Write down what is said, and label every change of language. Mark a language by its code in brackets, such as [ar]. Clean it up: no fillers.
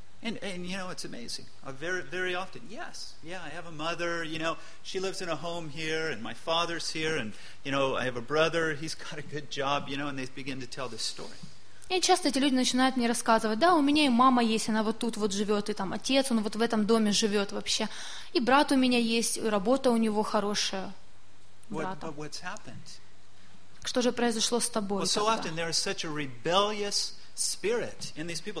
[en] And you know, it's amazing. Very often, yes, yeah, I have a mother. You know, she lives in a home here, and my father's here, and you know, I have a brother. He's got a good job. You know, and they begin to tell this story. [ru] И часто эти люди начинают мне рассказывать: да, у меня и мама есть, она вот тут вот живет, и там отец, он вот в этом доме живет вообще, и брат у меня есть, и работа у него хорошая. [en] But what's happened? [ru] Что же произошло с тобой? [en] Well, so often there is such a rebellious spirit in these people.